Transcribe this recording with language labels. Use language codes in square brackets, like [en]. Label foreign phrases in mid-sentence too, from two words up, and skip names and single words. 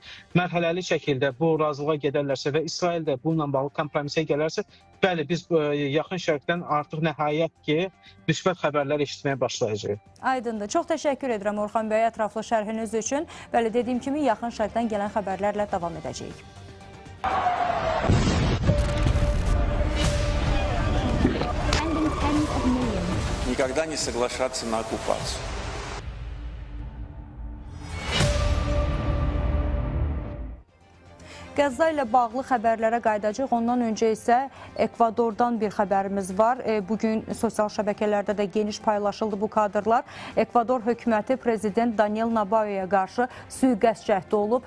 [az] Mərhələli şəkildə bu razılığa gedərlərsə və İsrail də bununla bağlı kompromisə gələrsə, bəli, biz yaxın şərqdən artıq nəhayət ki, müsbət xəbərlər eşitməyə başlayacağıq. Aydındır. Çox təşəkkür edirəm Orxan bəy ətraflı şərhiniz üçün. Bəli, dediyim kimi yaxın şərqdən gələn xəbərlərlə davam edəcəyik. [ru] Никогда не соглашаться на оккупацию. [az] Qəzza ilə bağlı xəbərlərə qayıdacaq. Ondan öncə isə Ekvadordan bir xəbərimiz var. Bugün sosial şəbəkələrdə də geniş paylaşıldı bu kadrlar. Ekvador hökuməti prezident Daniel Noboa'ya qarşı sui-qəsd cəhdi olub.